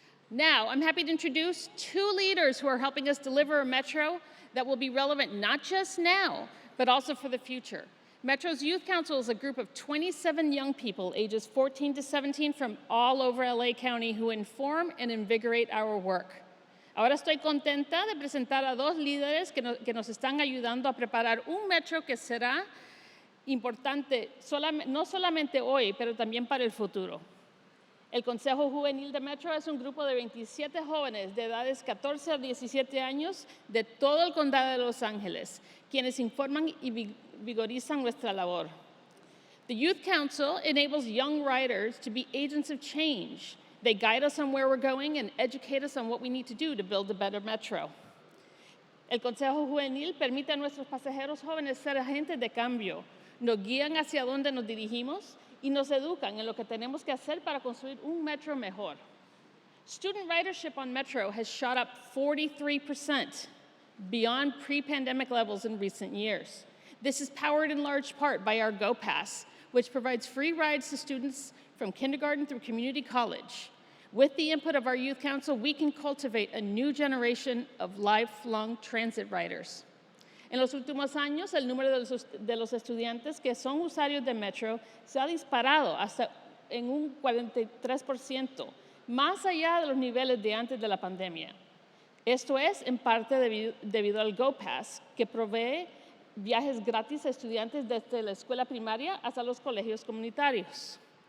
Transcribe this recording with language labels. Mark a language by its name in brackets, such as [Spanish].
[English] Now, I'm happy to introduce two leaders who are helping us deliver a Metro that will be relevant not just now, but also for the future. Metro's Youth Council is a group of 27 young people, ages 14 to 17, from all over LA County who inform and invigorate our work. [Spanish] Ahora estoy contenta de presentar a dos líderes que nos están ayudando a preparar un Metro que será importante no solamente hoy, pero también para el futuro. El Consejo Juvenil de Metro es un grupo de 27 jóvenes de edades 14 a 17 años de todo el condado de Los Ángeles, quienes informan y vigorizan nuestra labor. [English] The Youth Council enables young writers to be agents of change. They guide us on where we're going and educate us on what we need to do to build a better Metro. [Spanish] El Consejo Juvenil permite a nuestros pasajeros jóvenes ser agentes de cambio, nos guían hacia dónde nos dirigimos y nos educan en lo que tenemos que hacer para construir un Metro mejor. [English] Student ridership on Metro has shot up 43%, beyond pre-pandemic levels in recent years. This is powered in large part by our Go Pass, which provides free rides to students from kindergarten through community college. With the input of our Youth Council, we can cultivate a new generation of lifelong transit riders. [Spanish] En los últimos años, el número de los estudiantes que son usuarios de Metro se ha disparado hasta en un 43%, más allá de los niveles de antes de la pandemia. Esto es en parte debido al Go Pass, que provee viajes gratis a estudiantes desde la escuela primaria hasta los colegios comunitarios.